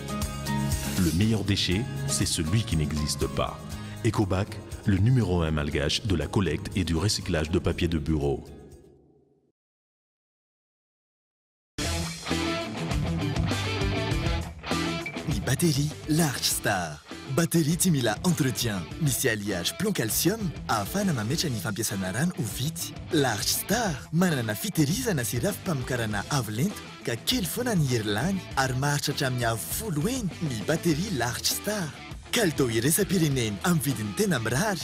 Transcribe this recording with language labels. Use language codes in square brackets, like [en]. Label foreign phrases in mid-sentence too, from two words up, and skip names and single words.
[fr] Le meilleur déchet, c'est celui qui n'existe pas. EcoBac, le numéro 1 malgache de la collecte et du recyclage de papier de bureau. [mg] Ni batterie Large Star. Batterie timila entretien. Misy [fr] alliage plomb calcium [mg] ahafahana mametra ny fampiasana rano ho vitsy. Large Star manana fitehirizana sy ravi-pamokarana avo lento ka kely foana ny hery lany ary maharitra hatramin'ny avo 10 eny ny batterie Large Star. Kalitao iresa-pireneny amin'ny vidiny tena mirary.